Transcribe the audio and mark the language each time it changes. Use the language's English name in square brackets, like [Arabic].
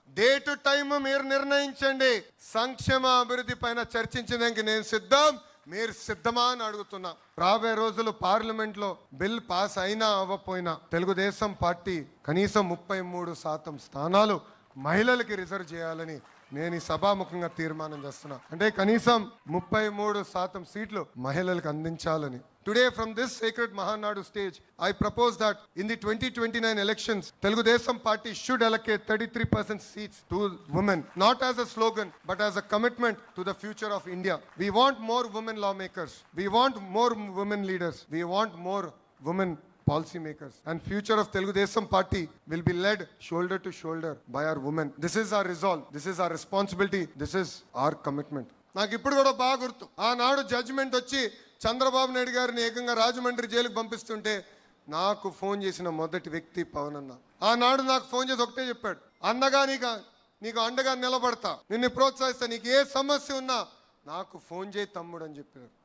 [Telugu] Date time మీరు నిర్ణయించండి. సంక్షేమ అభివృద్ధి పైన చర్చించడానికి నేను సిద్ధం, మీరు సిద్ధమా అని అడుగుతున్నా. రాబోయే రోజులు పార్లమెంట్ లో బిల్ పాస్ అయినా అవ్వపోయినా తెలుగుదేశం పార్టీ కనీసం 33% స్థానాలు మహిళలకి రిజర్వ్ చేయాలని నేను ఈ సభాముఖంగా తీర్మానం చేస్తున్నా. అంటే కనీసం 33% సీట్లు మహిళలకు అందించాలని. [English] Today from this sacred Mahanadu stage, I propose that in the 2029 elections, Telugudesam party should allocate 33% seats to women, not as a slogan, but as a commitment to the future of India. We want more women lawmakers. We want more women leaders. We want more women policy makers. And future of Telugudesam party will be led shoulder to shoulder by our women. This is our resolve. This is our responsibility. This is our commitment. [Telugu] నాకు ఇప్పుడు కూడా బాగా గుర్తు, ఆనాడు judgement వచ్చి చంద్రబాబు నాయుడు గారిని ఏకంగా రాజమండ్రి జైలుకు పంపిస్తుంటే నాకు ఫోన్ చేసిన మొదటి వ్యక్తి పవన్ అన్న. ఆనాడు నాకు ఫోన్ చేసి ఒకటే చెప్పాడు, అన్నగా నీకు అండగా నిలబడతా, నిన్ను ప్రోత్సహిస్తా, నీకు ఏ సమస్య ఉన్నా నాకు ఫోన్ చేయి తమ్ముడు అని చెప్పారు.